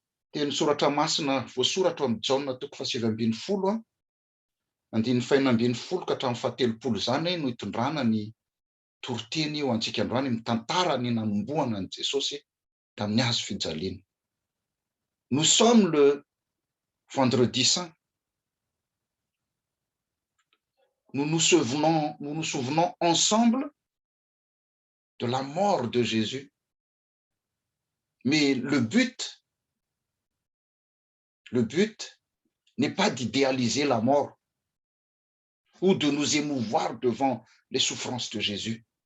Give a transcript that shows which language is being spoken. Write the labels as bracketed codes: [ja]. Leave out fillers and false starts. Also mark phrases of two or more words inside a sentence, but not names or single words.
[mg] Teny soratra masina voasoratra amin'ny Jaona toko 7:20 15 ka hatramin'ny 17 zany no hitondrana ny toriteny io antsika androany mitantara ny nanomboana an' Jesosy tamin'ny hazo fijaliana. [fr] Nous sommes le vendredi saint. Nous nous souvenons ensemble de la mort de Jésus. Mais le but n'est pas d'idéaliser la mort ou de nous émouvoir devant les souffrances de Jésus.